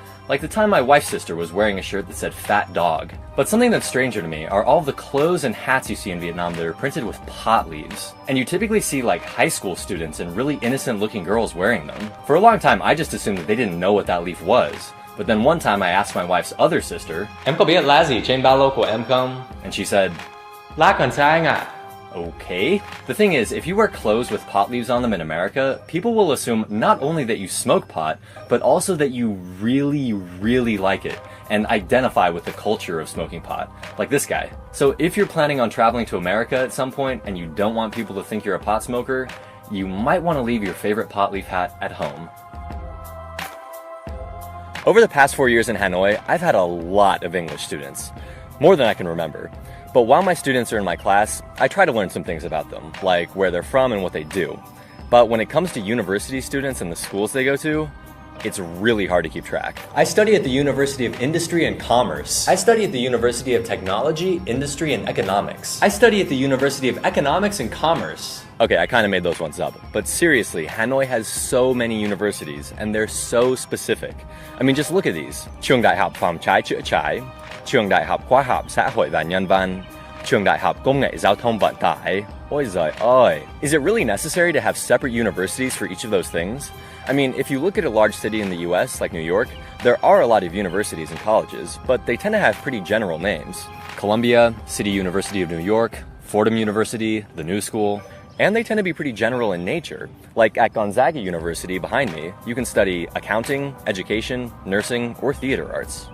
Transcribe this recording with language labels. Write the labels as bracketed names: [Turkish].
[English] Like the time my wife's sister was wearing a shirt that said fat dog. But something that's stranger to me are all the clothes and hats you see in Vietnam that are printed with pot leaves. And you typically see like high school students and really innocent looking girls wearing them. For a long time I just assumed that they didn't know what that leaf was. But then one time I asked my wife's other sister, [Vietnamese] Em có biết lá gì trên ba lô của em không? [English] And she said, [Vietnamese] Lá cần sa anh ạ. [English] Okay. The thing is, if you wear clothes with pot leaves on them in America, people will assume not only that you smoke pot, but also that you really, really like it and identify with the culture of smoking pot, like this guy. So if you're planning on traveling to America at some point and you don't want people to think you're a pot smoker, you might want to leave your favorite pot leaf hat at home. Over the past 4 years in Hanoi, I've had a lot of English students, more than I can remember. But while my students are in my class, I try to learn some things about them, like where they're from and what they do. But when it comes to university students and the schools they go to, it's really hard to keep track. I study at the University of Industry and Commerce. I study at the University of Technology, Industry, and Economics. I study at the University of Economics and Commerce. Okay, I kind of made those ones up. But seriously, Hanoi has so many universities, and they're so specific. I mean, just look at these. [Vietnamese] Trường Đại học Phòng cháy chữa cháy, Trường Đại học Khoa học Xã hội và Nhân văn, Trường Đại học Công nghệ Giao thông Vận tải. Ôi giời ơi. [English] Is it really necessary to have separate universities for each of those things? I mean, if you look at a large city in the US, like New York, there are a lot of universities and colleges, but they tend to have pretty general names. Columbia, City University of New York, Fordham University, the New School, and they tend to be pretty general in nature. Like at Gonzaga University behind me, you can study accounting, education, nursing, or theater arts.